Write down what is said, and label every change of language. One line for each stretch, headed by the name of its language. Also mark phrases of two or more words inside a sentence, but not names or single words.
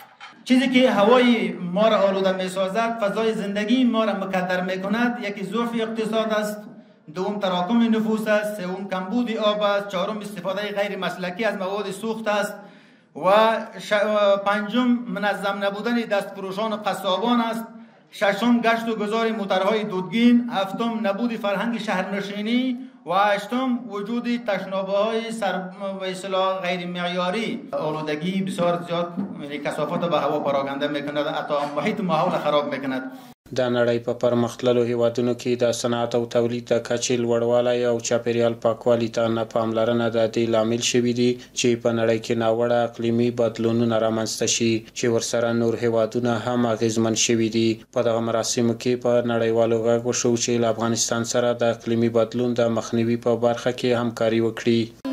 Persian: چیزی که هوای ما را آلوده می سازد، فضای زندگی ما را مکدر می کند، یکی ضعف اقتصاد است، دوم تراکم نفوس است، سوم کمبود آب است، چهارم استفاده غیر مسلکی از مواد سوخت است و پنجم منظم نبودن دستفروشان و قصابان است، ششم گشت و گذار موترهای دودگین، هفتم نبود فرهنگ شهرنشینی و هشتم وجود تشنابه‌های به اصطلاح غیر معیاری. آلودگی بسیار زیاد کثافت به هوا پراکنده میکند، حتی محیط ماحول خراب میکند.
Pashto: د نړۍ په پرمختللو هیوادونو کې د صنعت او تولید د کچې لوړوالی او چاپیریال پاکوالي ته نه پاملرنه د دې لامل شوي دي چې په نړۍ کې ناوړه اقلیمي بدلونونه رامنځته شي چې ورسره نور هیوادونه هم اغیزمن شوي دي. په دغه مراسمو کې په نړیوالو غږ وشو چې له افغانستان سره د اقلیمي بدلون د مخنیوي په برخه کې همکاري وکړي.